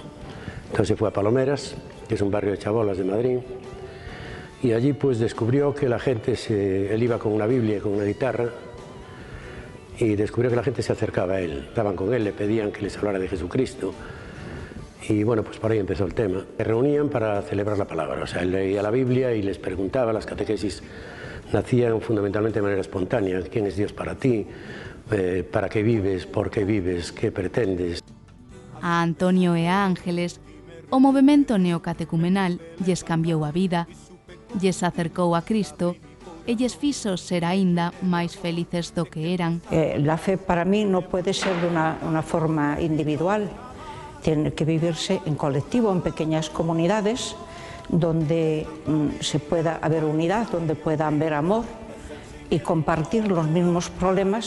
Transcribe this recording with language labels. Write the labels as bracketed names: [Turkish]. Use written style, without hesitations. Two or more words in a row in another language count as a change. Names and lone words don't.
[Spanish] Entonces fue a Palomeras, que es un barrio de Chábolas de Madrid, y allí pues descubrió que la gente, él iba con una Biblia y con una guitarra, y descubrió que la gente se acercaba a él, estaban con él, le pedían que les hablara de Jesucristo, y bueno, pues por ahí empezó el tema. Se reunían para celebrar la palabra, o sea, él leía la Biblia y les preguntaba, las catequesis nacían fundamentalmente de manera espontánea: ¿quién es Dios para ti? ¿Para qué vives? ¿Por qué vives? ¿Qué pretendes? [Galician] A Antonio e a Ángeles, o movemento neocatecumenal lles cambiou a vida, lles acercou a Cristo e lles fixo ser aínda máis felices do que eran. [Spanish] La fe para mí no puede ser de una forma individual, tiene que vivirse en colectivo, en pequeñas comunidades, donde se pueda haber unidad, donde pueda haber amor y compartir los mismos problemas.